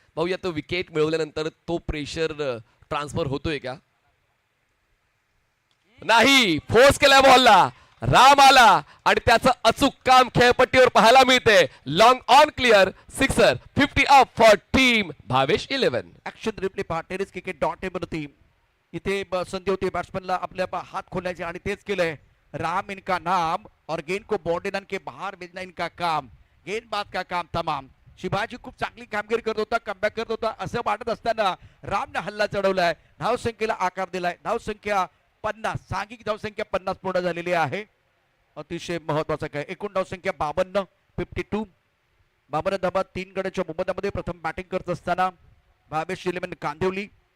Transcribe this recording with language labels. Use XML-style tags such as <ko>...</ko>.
<mr>पाहूया तो विकेट मिळवल्यानंतर तो प्रेशर ट्रान्सफर होतोय का नाही. फोर्स केला बॉलला. राम आला आणि त्याचं अचूक काम खेळपट्टीवर पाहायला मिळते.</mr> <en>Long on clear sixer. 50 up for team Bhavesh 11.</en> <mr>Action replay पहा टेनिस क्रिकेट .in इथे संधी होती बॅट्समॅनला आपल्या हात खोलायचे आणि तेच केलंय.</mr> <hi>राम इनका नाम और गेंद को बॉर्डर के बाहर भेजना इनका काम. गेंदबाज का काम तमाम.</hi> <mr>शिवाजी खूप चांगली कामगिरी करत होता. कमबॅक करत होता असं वाटत असताना रामने हल्ला चढवलाय. धावसंख्येला आकार दिलाय. धावसंख्या 50. सांघिक धावसंख्या 50 पूर्ण झालेली आहे. अतिशय महत्वाचा काय. एकूण धावसंख्या 52. 52. 52 धाबा 3 गड्याच्या मोबदल्यामध्ये प्रथम बॅटिंग करत असताना भावेश 11 कांदिवली.</mr>